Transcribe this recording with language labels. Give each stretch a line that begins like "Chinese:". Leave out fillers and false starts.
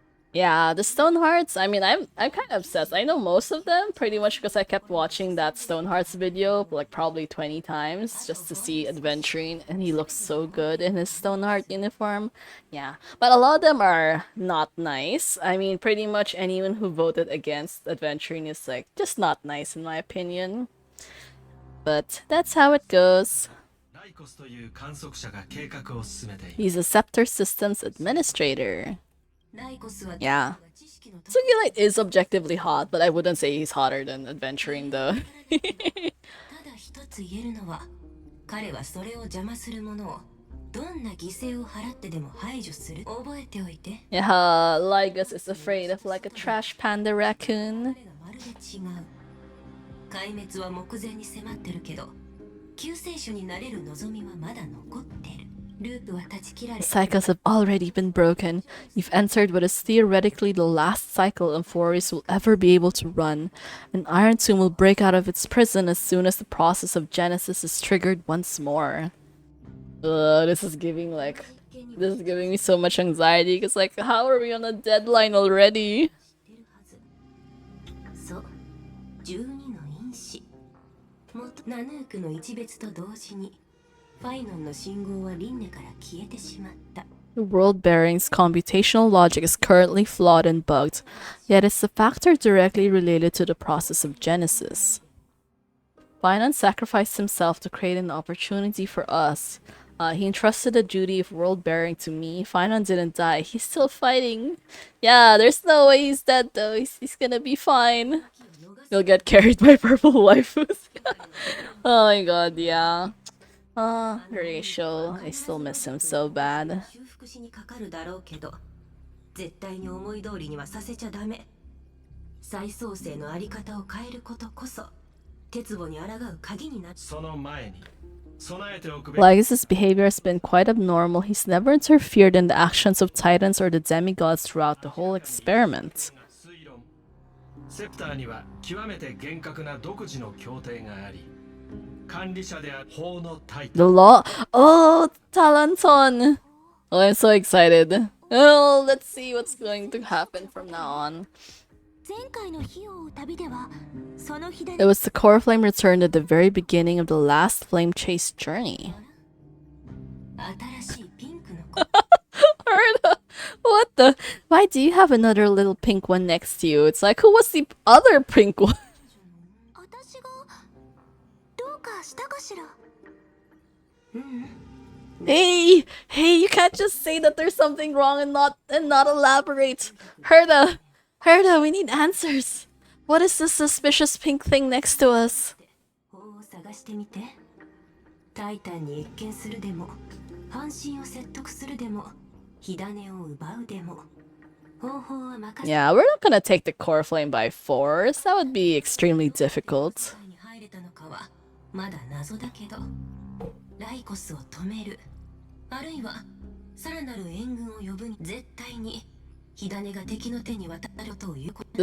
English: Yeah, the Stonehearts, I mean, I'm kind of obsessed. I know most of them pretty much because I kept watching that Stonehearts video like probably 20 times just to see Adventuring, and he looks so good in his Stoneheart uniform. Yeah, but a lot of them are not nice. I mean, pretty much anyone who voted against Adventuring is like just not nice in my opinion. But that's how it goes.
Japanese: ライコスという観測者が計画を進めている
English: He's a Scepter Systems Administrator.
Japanese: ライコスは
English: Yeah.
Japanese: 知識の
English: Sugilite is objectively hot, but I wouldn't say he's hotter than Adventuring though.
Japanese: ただ一つ言えるのは彼はそれを邪魔するものをどんな犠牲を払ってでも排除する覚えておいて
English: Yeah, Lygus is afraid of like a trash panda raccoon.
Japanese: 彼がまるで違う壊滅は目前に迫ってるけど救世主になれる望みはまだ残ってるループは断ち切られ
English: The cycles have already been broken. You've entered what is theoretically the last cycle Amphoris will ever be able to run. An Iron Tomb will break out of its prison as soon as the process of Genesis is triggered once more. This is giving me so much anxiety because like, how are we on a deadline already?
Japanese: そう12の因子ナヌークの一別と同時にファイノンの信号は輪廻から消えてしまった
English: The world bearing's computational logic is currently flawed and bugged, yet it's a factor directly related to the process of Genesis. Finon sacrificed himself to create an opportunity for us. He entrusted the duty of world bearing to me. Finon didn't die. He's still fighting. Yeah, there's no way he's dead though. He's gonna be fine. He'll get carried by purple waifus. Oh my god, yeah. Ratio. I still miss him so bad.
Japanese: 修復しにかかるだろうけど絶対に思い通りにはさせちゃダメ再創生のあり方を変えることこそ鉄母に抗う鍵になるその前に備えておくべき
English: Lygus's behavior has been quite abnormal. He's never interfered in the actions of Titans or the demigods throughout the whole experiment.
Japanese: 推論セプターには極めて厳格な独自の協定があり管理者である法のタイ
English: The law. Oh, Talanton. Oh, I'm so excited. Oh, let's see what's going to happen from now on.
Japanese: 前回の火を追う旅ではその左
English: It was the core flame returned at the very beginning of the last flame chase journey.
Japanese: 新しいピンクの子
English: Arda, what the? Why do you have another little pink one next to you? It's like, who was the other pink one?
Japanese: 私がどうかしたかしら
English: Hey, you can't just say that there's something wrong and not elaborate. Herda, we need answers. What is this suspicious pink thing next to us?
Japanese: 法を探してみて。タイタンに謁見するでも、半身を説得するでも、火種を奪うでも。方法は任せ。
English: Yeah, we're not gonna take the core flame by force. That would be extremely difficult.
Japanese: に入れたのかはまだ謎だけど、ライコスを止める、あるいはさらなる援軍を呼ぶに絶対に火種が敵の手に渡るということ。